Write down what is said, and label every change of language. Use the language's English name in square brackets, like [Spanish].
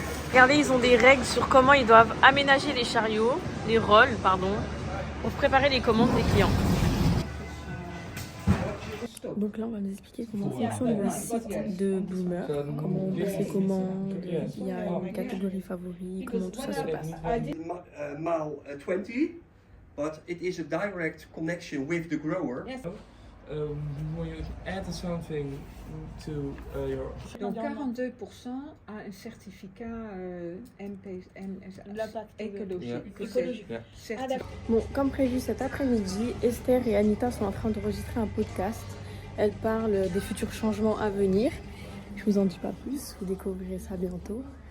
[French] Regardez, ils ont des règles sur comment ils doivent aménager les chariots, les rôles, pardon, pour préparer les commandes des clients. Donc là, on va nous expliquer comment fonctionne le site de Bloomer, comment on passe les commandes, il y a une catégorie favori, comment tout ça se passe. [English] Mile 20, but it is a direct connection with the grower. When you add something to your... [French] Donc 42% a un certificat MSA écologique. Bon, comme prévu cet après-midi, Esther et Anita sont en train d'enregistrer un podcast. Elles parlent des futurs changements à venir. Je vous en dis pas plus, vous découvrirez ça bientôt.